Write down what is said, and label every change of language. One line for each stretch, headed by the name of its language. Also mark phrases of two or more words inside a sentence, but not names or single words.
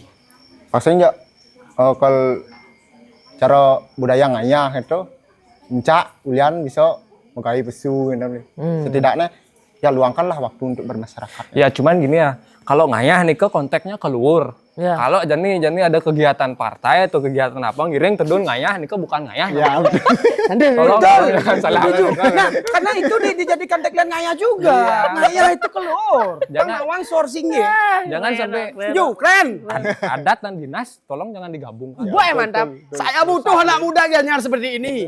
Indonesian: Maksudnya kalau cara budaya ngayah itu
Balinese: encak ulian bisa menggawe pesu
Indonesian: gitu. Setidaknya ya luangkanlah waktu untuk bermasyarakat. Ya cuman gini ya, kalau ngayah nih ke konteksnya keluar. Ya. Kalau jani ada kegiatan partai atau kegiatan apa
Balinese: ngiring tedun
Indonesian: ngayah nih ke bukan ngayah. Ya, Tolong jangan salah. Nah, karena itu dijadikan tagline ngayah juga. Iya. Ngayah itu keluar. Jangan- Pengawan sourcingnya. Jangan sampai Setuju, keren. adat dan dinas tolong jangan digabungkan. Gue mantap. Saya butuh anak muda ganyar seperti ini.